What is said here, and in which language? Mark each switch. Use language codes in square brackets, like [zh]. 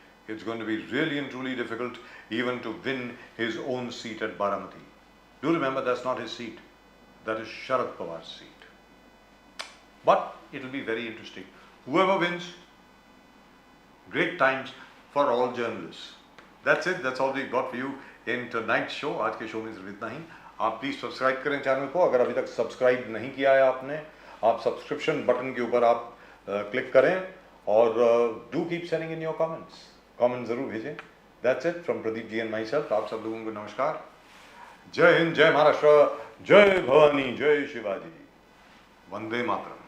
[en] It's going to be really and truly difficult even to win his own seat at Baramati. Do remember, that's not his seat. That is Sharad Pawar's seat. But it will be very interesting. Whoever wins, great times for all journalists. That's it. That's all we've got for you in tonight's show. [hi] आज के show में सिर्फ इतना ही. आप please subscribe करें channel को. अगर अभी तक सब्सक्राइब नहीं किया है आपने, आप सब्सक्रिप्शन बटन के ऊपर आप क्लिक करें और [en] Do keep sending in your comments. [hi] Comment जरूर भेजें. [en] That's it from Pradeep ji and myself. [hi] आप सब लोगों को नमस्कार. जय हिंद, जय महाराष्ट्र, जय भवानी, जय शिवाजी. वंदे मातरम.